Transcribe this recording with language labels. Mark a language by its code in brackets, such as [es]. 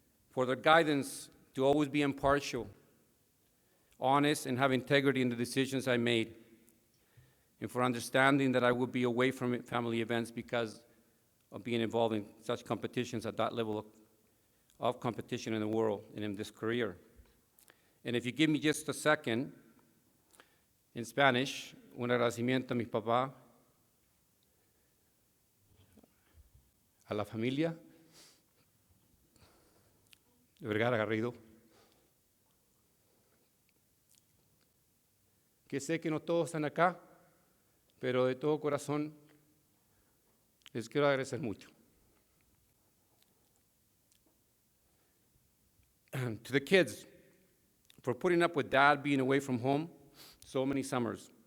[en] for their guidance to always be impartial, honest, and have integrity in the decisions I made, and for understanding that I would be away from family events because of being involved in such competitions at that level of competition in the world and in this career. And if you give me just a second, in Spanish, [es] un agradecimiento a mi papá, a la familia Vergara Garrido, que sé que no todos están acá, pero de todo corazón les quiero agradecer mucho. [en] To the kids, for putting up with Dad being away from home so many summers.